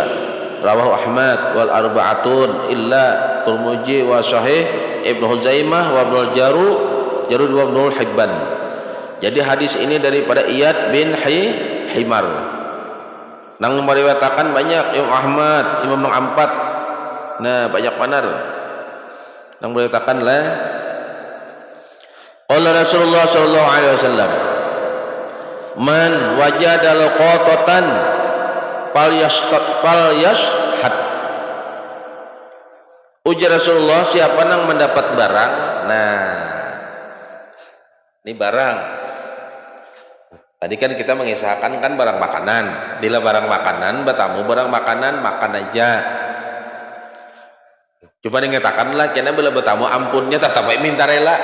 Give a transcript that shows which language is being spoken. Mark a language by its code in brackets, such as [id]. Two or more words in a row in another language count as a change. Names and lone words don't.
[ar] رواه أحمد والأربعة إلا الترمذي وصحيح ابن خزيمة وابن جارود وابن حبان. [bjn] Jadi hadis ini daripada Iyad bin Himar. Nang meriwayatkan banyak Imam Ahmad, Imam nang ampat. Nah, banyak benar. Nang meriwayatkan lah. [ar] قال رسول الله صلى الله عليه وسلم من وجد لقطة فليشهد. [bjn] Ujar Rasulullah, siapa nang mendapat barang, nah ini barang tadi kan kita mengisahkan kan barang makanan, bila barang makanan bertamu barang makanan makan aja, coba dikatakanlah kena bila bertamu ampunnya tetap minta rela.